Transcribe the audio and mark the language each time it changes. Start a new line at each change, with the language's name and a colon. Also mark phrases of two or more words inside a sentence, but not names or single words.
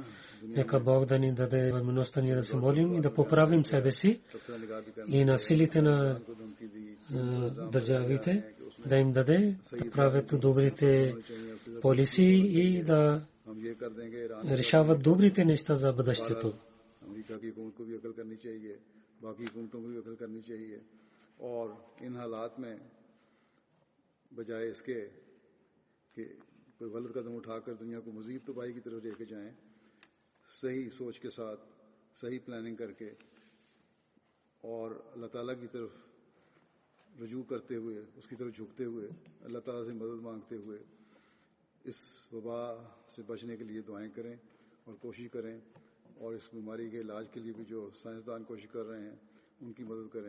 Bulgarian: Нека Бог да ни даде възможността ние да се молим и да поправим себе си и на силите на държавите да им даде да правят добрите полиси и да решават добрите неща за бъдещето.
Urdu: بجائے اس کے کہ کوئی غلط قدم اٹھا کر دنیا کو مزید تباہی کی طرف لے کے جائیں، صحیح سوچ کے ساتھ صحیح پلاننگ کر کے اور اللہ تعالیٰ کی طرف رجوع کرتے ہوئے اس کی طرف جھکتے ہوئے اللہ تعالیٰ سے مدد مانگتے ہوئے اس وبا سے بچنے کے لیے دعائیں کریں اور کوشش کریں اور اس بیماری کے علاج کے لیے بھی جو سائنسدان کوشش کر رہے ہیں ان کی مدد کریں.